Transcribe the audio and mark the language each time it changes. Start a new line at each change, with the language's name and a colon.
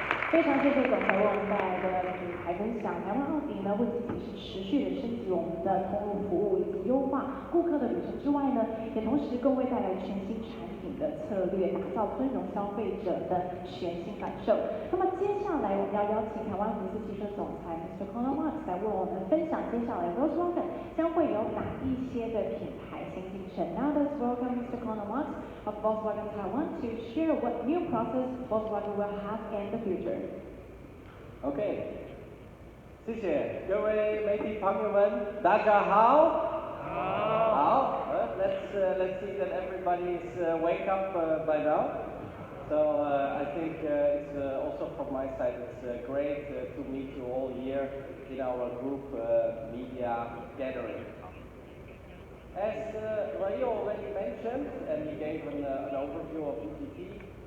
Chinese: 非常谢谢总裁为我们带来的品牌分享。台湾奥迪呢，为自己是持续的升级我们的通路服务以及优化顾客的旅程之外呢，也同时更为带来全新产品的策略，打造尊荣消费者的全新感受。那么接下来我们要邀请台湾福斯汽车总裁 Mr. Conor Marks 来为我们分享接下来 Volkswagen 将会有哪一些的品牌新进程。
English: Now let's welcome Mr. Conor Marks of Volkswagen Taiwan to share what new process Volkswagen will have in the future.
Chinese: OK， 谢谢各位媒体朋友们，大家好。好。
English: Let's see that everybody is wake up by now. So I think it's also from my side it's great to meet you all here in our group media gathering. As Ray already mentioned, and he gave an overview of VTT.